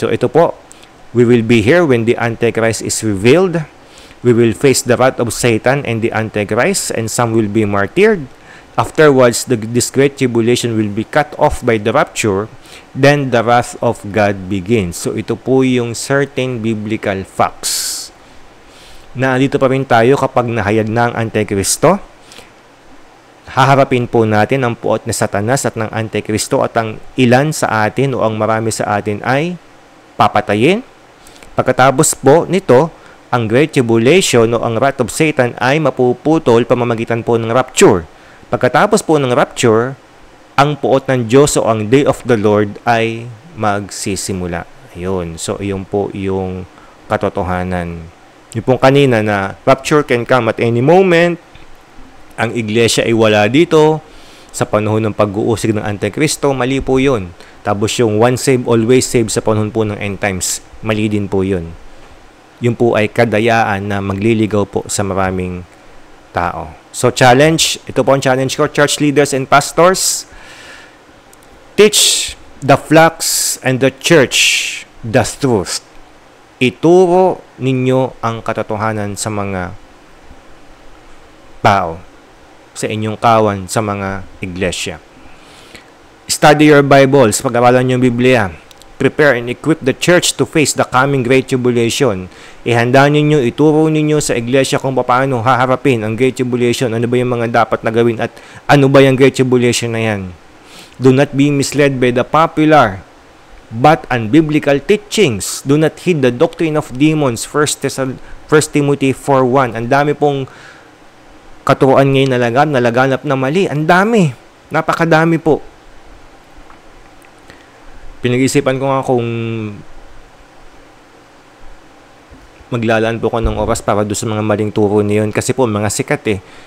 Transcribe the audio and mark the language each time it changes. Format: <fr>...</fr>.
<en>So,</en> <tl>ito po,</tl> <en>we will be here when the Antichrist is revealed. We will face the wrath of Satan and the Antichrist, and some will be martyred. Afterwards, this great tribulation will be cut off by the rapture. Then, the wrath of God begins. So,</en> <tl>ito po yung</tl> <en>certain biblical facts.</en> <tl>Nandito pa rin tayo kapag nahayag na ang Antikristo. haharapin po natin ang puot na Satanas at ng Antikristo at ang ilan sa atin o ang marami sa atin ay papatayin. Pagkatapos po nito, ang Great Tribulation o ang wrath of Satan ay mapuputol pamamagitan po ng rapture. Pagkatapos po ng rapture, ang puot ng Diyos o ang Day of the Lord ay magsisimula. Ayun. So, yun po yung katotohanan. Yung pong kanina na</tl> <en>rapture can come at any moment,</en> <tl>ang iglesia ay wala dito sa panahon ng pag-uusig ng Antikristo, mali po yun. Tapos yung</tl> <en>one save, always save</en> <tl>sa panahon po ng end times, mali din po yun. Yun po ay kadayaan na magliligaw po sa maraming tao.</tl> <en>So challenge,</en> <tl>ito po ang challenge ko,</tl> <en>church leaders and pastors, teach the flocks and the church the truth.</en> <tl>Ituro ninyo ang katotohanan sa mga tao, sa inyong kawan, sa mga iglesia.</tl> <en>Study your Bibles,</en> <tl>pag-aralan niyo ang Biblia.</tl> <en>Prepare and equip the church to face the coming Great Tribulation.</en> <tl>Ihanda ninyo, ituro ninyo sa iglesia kung paano haharapin ang Great Tribulation. Ano ba yung mga dapat na gawin at ano ba yung Great Tribulation na yan?</tl> <en>Do not be misled by the popular but unbiblical teachings. Do not heed the doctrine of demons. 1 Timothy 4:1.</en> <tl>Ang dami pong katuruan ngayon nalaganap na mali. Ang dami. Napakadami po. Pinag-isipan ko nga kung maglalaan po ko ng oras para doon sa mga maling turo niyon. Kasi po, mga sikat eh.</tl>